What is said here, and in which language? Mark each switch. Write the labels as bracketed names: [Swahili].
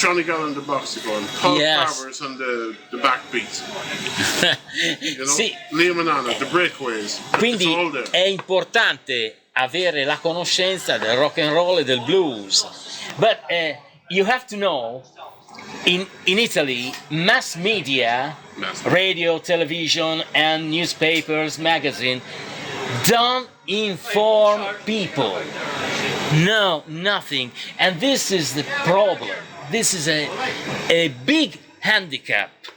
[English] Johnny Gallagher and the Boxyphone, Paul Travers and the backbeats, you know, [Italian] Sì. [English] Liam and Anna, the breakaways. [Italian] Quindi [English] It's all there. [Italian] è importante avere la conoscenza del rock and roll e del blues. [English] But you have to know, in Italy, mass media, radio, television, and newspapers, magazine, don't inform people. No, nothing. And this is the problem. This is a big handicap.